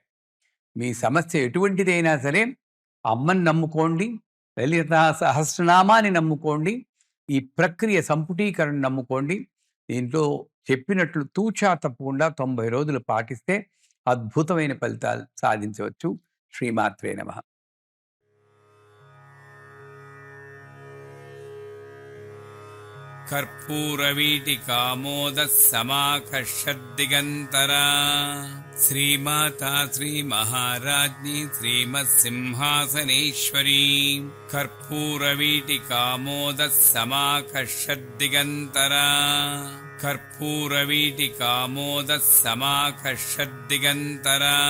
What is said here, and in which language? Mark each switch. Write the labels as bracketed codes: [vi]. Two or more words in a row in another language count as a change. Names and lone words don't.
[te] మీ సమస్య ఎటువంటిదైనా సరే అమ్మని నమ్ముకోండి, లలితా సహస్రనామాన్ని నమ్ముకోండి, ఈ ప్రక్రియ సంపుటీకరణ నమ్ముకోండి. దీంట్లో చెప్పినట్లు తూచా తప్పకుండా 90 రోజులు పాటిస్తే అద్భుతమైన ఫలితాలు సాధించవచ్చు. [sa] శ్రీమాత్రే నమః. कर्पूरवीटिकामोदः समाकर्षद्दिगन्तरा श्रीमाता श्रीमहाराज्ञी श्रीमत्सिंहासनेश्वरी कर्पूरवीटिकामोदः समाकर्षद्दिगन्तरा कर्पूरवीटिकामोदः समाकर्षद्दिगन्तरा